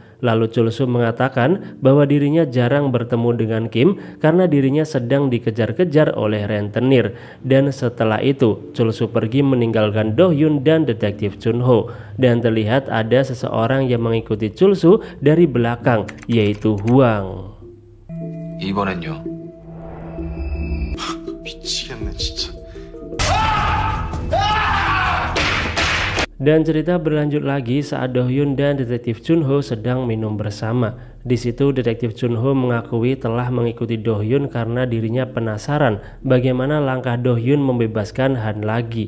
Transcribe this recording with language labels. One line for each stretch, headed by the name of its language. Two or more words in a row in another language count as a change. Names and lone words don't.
Indonesian: Lalu Chul Soo mengatakan bahwa dirinya jarang bertemu dengan Kim karena dirinya sedang dikejar-kejar oleh rentenir. Dan setelah itu Chul Soo pergi meninggalkan Do Hyun dan detektif Chun Ho. Dan terlihat ada seseorang yang mengikuti Chul Soo dari belakang yaitu Hwang.
Korean: 이번엔요. 미치겠네 진짜.
Indonesian: Dan cerita berlanjut lagi saat Do Hyun dan detektif Chun Ho sedang minum bersama. Di situ detektif Chunho mengakui telah mengikuti Do-hyun karena dirinya penasaran bagaimana langkah Do-hyun membebaskan Han lagi.